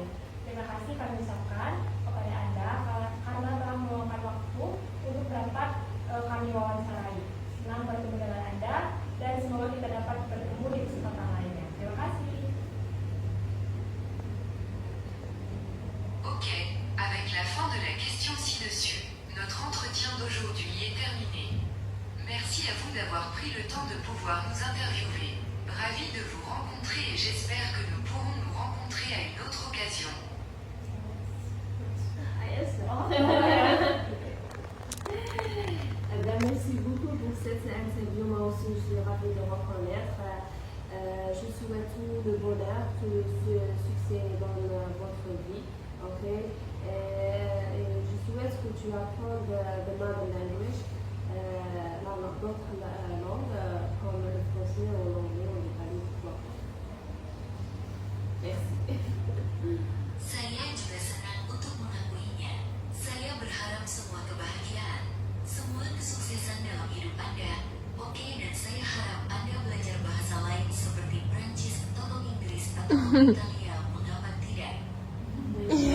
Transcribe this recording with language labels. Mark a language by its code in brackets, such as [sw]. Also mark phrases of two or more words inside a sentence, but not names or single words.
[id] Terima kasih kami ucapkan kepada Anda karena telah meluangkan waktu untuk dapat kami wawancarai. Senang bertemu dengan Anda dan semoga kita dapat bertemu di kesempatan lainnya. Terima kasih. [fr] Ok, avec la fin de la question ci-dessus, notre entretien d'aujourd'hui est terminé. Merci à vous d'avoir pris le temps de pouvoir nous interviewer. Ravi de vous rencontrer et j'espère que nous pourrons nous rencontrer à une autre occasion. Merci beaucoup pour cette interview. Moi aussi, je suis ravie de vous connaître. Je souhaite tout le bonheur, tout le succès dans votre vie. Ok? Et je souhaite que tu apprennes [en] the mother language, [fr] d'autres langues comme le français ou l'anglais ou l'italien. Merci. [id] Saya juga senang untuk mengakuinya. Saya berharap semua kebahagiaan, semua kesuksesan dalam hidup Anda. Oke, dan saya harap Anda belajar bahasa lain seperti Prancis atau Inggris atau Italia, mengapa tidak?